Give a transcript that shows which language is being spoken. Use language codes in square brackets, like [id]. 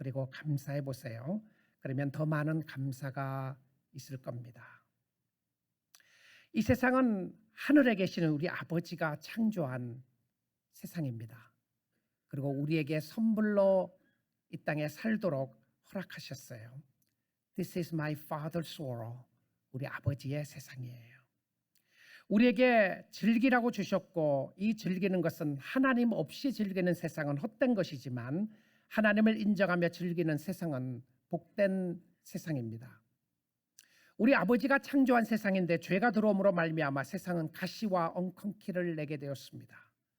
[ko] 그리고 감사해 보세요. 그러면 더 많은 감사가 있을 겁니다. 이 세상은 하늘에 계시는 우리 아버지가 창조한 세상입니다. 그리고 우리에게 선물로 이 땅에 살도록 허락하셨어요. [en] This is my father's world. [ko] 우리 아버지의 세상이에요. 우리에게 즐기라고 주셨고 이 즐기는 것은 하나님 없이 즐기는 세상은 헛된 것이지만 하나님을 인정하며 즐기는 세상은 복된 세상입니다. 우리 아버지가 창조한 세상인데 죄가 들어옴으로 말미암아 세상은 가시와 엉겅퀴를 내게 되었습니다.